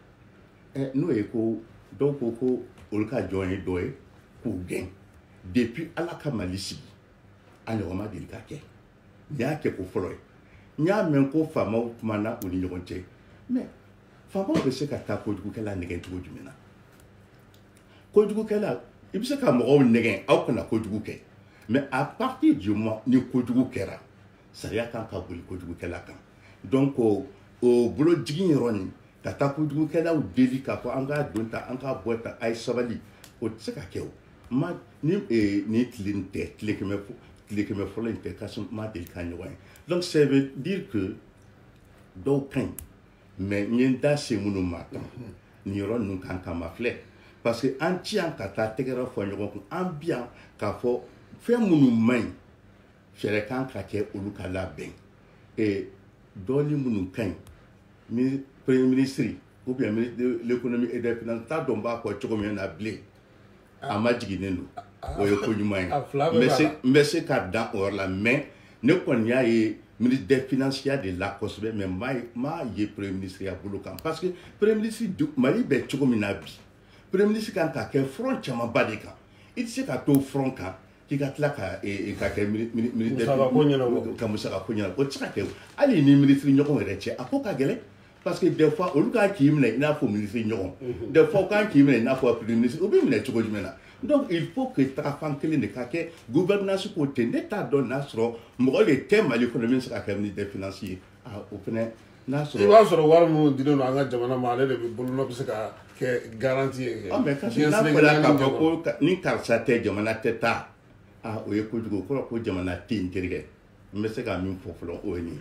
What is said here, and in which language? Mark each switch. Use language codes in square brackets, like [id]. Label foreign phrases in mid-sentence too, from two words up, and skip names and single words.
[bm] n'o ye ko dɔw ko olu ka jɔn ye dɔ ye k'u gɛn depuis Ala ka Mali sigi an ɲɔgɔn ma deli ka kɛ nin y'a kɛ ko fɔlɔ ye n y'a mɛn ko faamaw kumana u ni ɲɔgɔn cɛ mais faamaw bɛ se ka taa kojugukɛla nɛgɛn cogo jumɛn na kojugukɛla i bɛ se ka mɔgɔw nɛgɛn aw kana kojugu kɛ mais [fr] à partir du moment [bm] ni kojugu kɛra sariya kan ka boli kojugukɛla kan donc o bolojigin yɔrɔ nin ka taa kojugukɛlaw deli k'a fɔ an k'a don ta an k'a bɔ ta a ye sabali o tɛ se ka kɛ o ni tile nin tɛ tile kɛmɛ fɔlɔ in tɛ Kassim ma deli ka ɲɔgɔn ye [fr] donc ça veut dire que [bm] dɔw ka ɲi mais n ye n da se minnu ma tan nin yɔrɔ ninnu kan ka ma filɛ [fr] parce que [bm] an ci yan ka taa tɛgɛrɛ fɔ ɲɔgɔn kun an bi yan k'a fɔ fɛn minnu man ɲi fɛɛrɛ kan ka kɛ olu ka labɛn dɔɔni minnu ka ɲi [fr] premier ministre ou bien ministre de l'économie et des finances [bm] t'a dɔn b'a fɔ cogo min na bilen a ma jiginnen don o ye ko ɲuman ye n bɛ se ka dan o yɔrɔ la mais ne kɔni y'a ye [fr] ministre des finances [bm] ya de la kosɛbɛ mais m'a ye [fr] premier ministre [bm] ya bolo kan [fr] parce que premier ministre [bm] Mali bɛ cogo min na bi [fr] premier ministre [bm] kan ka kɛ front camanba de kan i tɛ se ka to front kan k'i ka tila ka kɛ ministre ka musaka ko ɲɛnabɔ o tɛ se ka kɛ hali ni ministre ɲɔgɔn yɛrɛ cɛ a ko ka gɛlɛn [fr] parce que des fois [bm] olu kan k'i minɛ i n'a fɔ ministre ɲɔgɔn [fr] des fois [bm] u kan k'i minɛ i n'a fɔ premier ministre o bɛ minɛ cogo jumɛn na donc [fr] il faut que [bm] tagafan kelen de ka kɛ gouvernance ko ten ne t'a dɔn n'a sɔrɔ mɔgɔ de tɛ Mali kɔnɔ min bɛ se ka kɛ [fr] ministre des finances [bm] ye o fana n'a sɔrɔ i b'a sɔrɔ wari minnu dilen don an ka jamana ma ale de bɛ bolonɔ bɛ se ka kɛ garantie ye mais Kassim n'a fɔra k'a fɔ ko ni karisa tɛ jamana tɛ taa o ye kojugu o kɔrɔ ko jamana tɛ yen terikɛ n bɛ se ka min fɔ fɔlɔ o ye nin ye